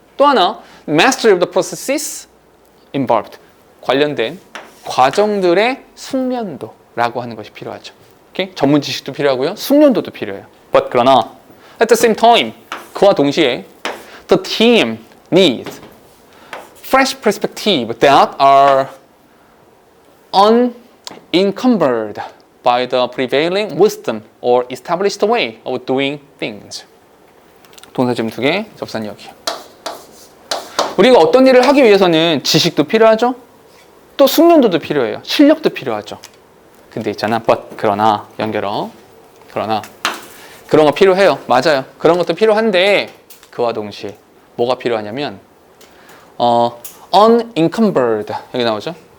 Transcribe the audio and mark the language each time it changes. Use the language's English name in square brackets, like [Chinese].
[English] 또 하나 mastery of the processes involved. [Korean] 관련된 과정들의 숙련도라고 하는 것이 필요하죠. [English] Okay? [Korean] 전문 지식도 필요하고요. 숙련도도 필요해요. [English] But [Korean] 그러나 [English] at the same time [Korean] 그와 동시에 [English] the team needs fresh perspective that are unencumbered by the prevailing wisdom or established way of doing things. [Korean] 동사 지금 두 개, 접사는 여기요. 우리가 어떤 일을 하기 위해서는 지식도 필요하죠. 또 숙련도도 필요해요. 실력도 필요하죠. 근데 있잖아, but 그러나 연결어 그러나 그런 거 필요해요. 맞아요. 그런 것도 필요한데 그와 동시에 뭐가 필요하냐면 unencumbered 여기 나오죠.